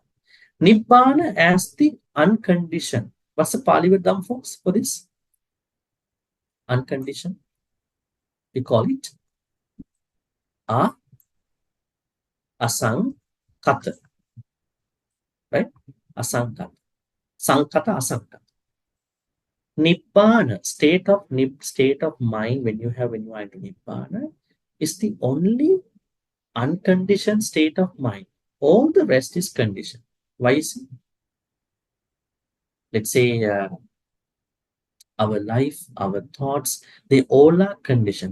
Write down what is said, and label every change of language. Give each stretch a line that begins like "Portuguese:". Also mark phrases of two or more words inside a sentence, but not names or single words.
English: Nibbana as the unconditioned. What's the Pali word, folks, for this? Unconditioned. We call it asankata. Right? Asankata. Sankata, asankata. Nibbana, state of mind when you are into Nibbana is the only unconditioned state of mind. All the rest is conditioned. Why is it? Let's say our life, our thoughts, they all are conditioned.